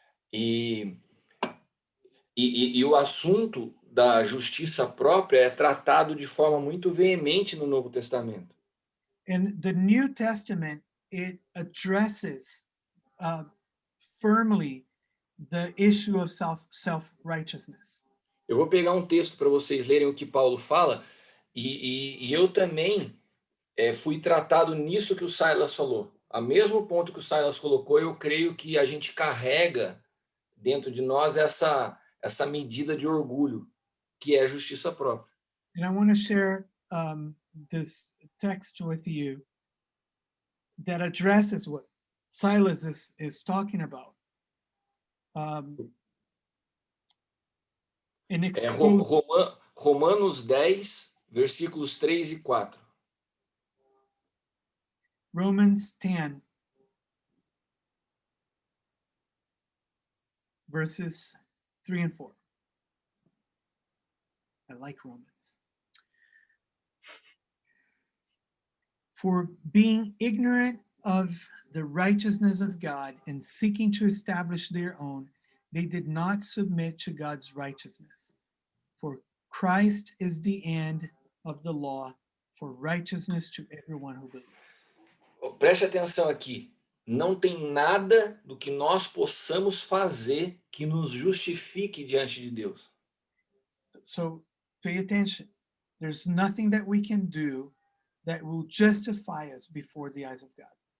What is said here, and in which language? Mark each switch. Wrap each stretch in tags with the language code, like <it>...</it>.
<pt>E o assunto da justiça própria é tratado de forma muito veemente no Novo Testamento.</pt> <en>And the New Testament, it addresses firmly the issue of self-righteousness.</en> <pt>Eu vou pegar um texto para vocês lerem o que Paulo fala, e eu também fui tratado nisso que o Silas falou. A mesmo ponto que o Silas colocou, eu creio que a gente carrega dentro de nós essa medida de orgulho, que é a justiça própria.</pt> <en>And I want to share this text with you that addresses what Silas is talking about. And</en> <pt>Romanos 10, versículos 3 e 4.</pt> <en>Romans 10, verses 3 and 4. I like Romans. For being ignorant of the righteousness of God and seeking to establish their own, they did not submit to God's righteousness. For Christ is the end of the law for righteousness to everyone who believes.</en> <pt>Preste atenção aqui. Não tem nada do que nós possamos fazer que nos justifique diante de Deus.</pt> <en>So pay attention. There's nothing that we can do that will justify us before the eyes of God.</en>